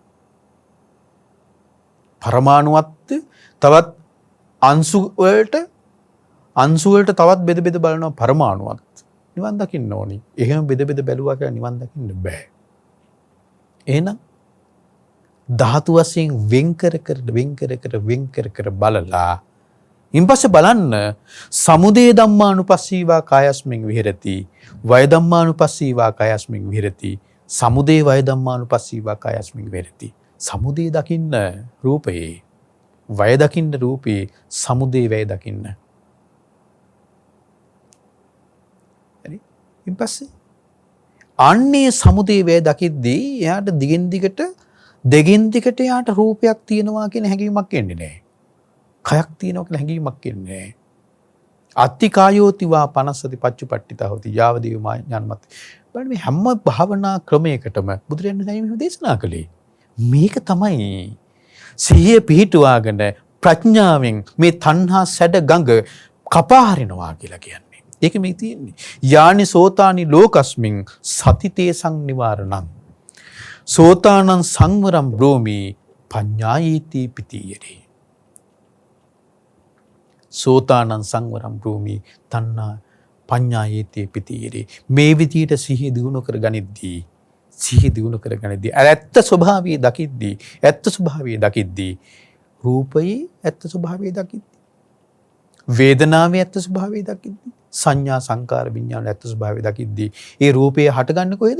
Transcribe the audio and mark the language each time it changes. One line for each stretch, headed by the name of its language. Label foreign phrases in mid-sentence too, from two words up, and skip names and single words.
Sinhala: පරමාණුවත් තවත් අංශු වලට තවත් බෙද බලනවා පරමාණුවත්. නිවන් දකින්න ඕනි. එහෙම බෙද බැලුවා කියලා නිවන් දකින්න බෑ. එහෙනම් ධාතු වශයෙන් වෙන් කර බලලා ඉන් පස්සේ බලන්න
Pali: සමුදය ධම්මානුපස්සීවා කායස්මින් විහෙරති වය ධම්මානුපස්සීවා කායස්මින් විහෙරති සමුදය වය ධම්මානුපස්සීවා කායස්මින් විහෙරති.
Sinhala: සමුදය දකින්න රූපේ, වය දකින්න රූපේ, සමුදය වය දකින්න. හරි. ඉන් පස්සේ අන්නේ සමුදය වය දකිද්දී එයාට දිගින් දිගට එයාට රූපයක් තියෙනවා කියන හැඟීමක් එන්නේ නැහැ. කයක් තියෙනවා කියලා හැඟීමක් එන්නේ නැහැ.
Pali: අත්තිකායෝතිවා පනස්සති පච්චුපට්ඨිතා හොති යාවදේව ඥානමත්.
Sinhala: බලන්න මේ හැම භාවනා ක්‍රමයකටම බුදුරජාණන් වහන්සේ මෙහෙම දේශනා කළේ. මේක තමයි සිහිය පිහිටුවාගෙන ප්‍රඥාවෙන් මේ තණ්හා සැඩ ගඟ කපා හරිනවා කියලා කියන්නේ. ඒක මේ තියෙන්නේ.
Pali: යානි සෝතානි ලෝකස්මින් සතිතේ සංනිවාරණං. සෝතානං සංවරම් බ්‍රෝමි පඤ්ඤායීති පිටියරේ. සෝතානං සංවරම් බ්‍රෝමි තණ්හා පඤ්ඤායීති පිටියරේ.
Sinhala: මේ විදියට සිහිය දිනු කර ගනිද්දී ඇත්ත ස්වභාවය දකිද්දී රූපයේ ඇත්ත ස්වභාවය දකිද්දී වේදනාවේ ඇත්ත ස්වභාවය දකිද්දී සංඥා සංකාර විඥාන ඇත්ත ස්වභාවය දකිද්දී ඒ රූපය හටගන්නේ කොහෙද?